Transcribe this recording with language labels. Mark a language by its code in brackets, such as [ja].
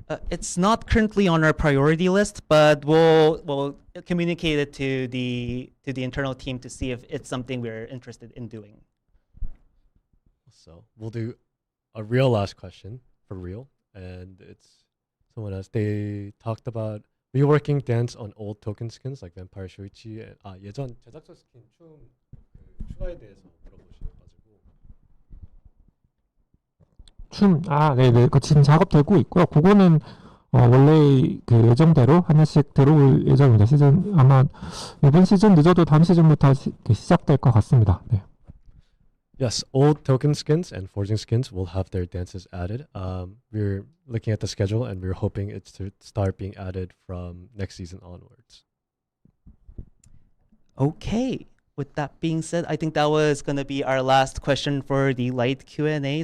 [en] It's not currently on our priority list, but we'll communicate it to the internal team to see if it's something we're interested in doing. So we'll do a real last question for real, and it's someone else. They talked about reworking dance on old token skins like Vampire Shoichi. [ko] 예전 제작자 스킨 춤 추가에 대해서 물어보셔가지고. 네네. 지금 작업되고 있고요. 그거는 원래 예정대로 하나씩 들어올 예정입니다. 아마 이번 시즌 늦어도 다음 시즌부터 시작될 것 같습니다. 네. [en] Yes, old token skins and forging skins will have their dances added. We're looking at the schedule and we're hoping it's to start being added from next season onwards. Okay. With that being said, I think that was going to be our last question for the light Q&A.